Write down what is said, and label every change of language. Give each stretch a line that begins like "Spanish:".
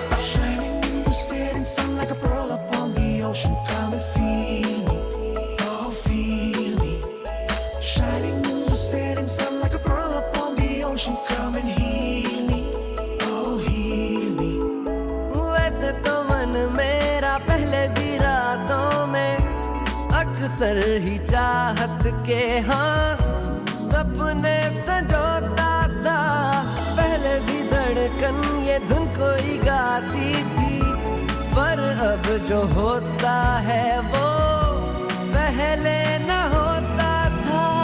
English: Shining in the setting sun like a pearl upon the ocean. Come and feel me, oh feel me. Shining in the setting sun like a pearl upon the ocean. Come and heal me, oh heal me.
Hindi: वैसे तो मन मेरा पहले भी रातों में अक्सर ही चाहत के हाँ सपने संजोता था पहले भी धड़कन ये धुन कोई गाती थी पर अब जो होता है वो पहले न होता था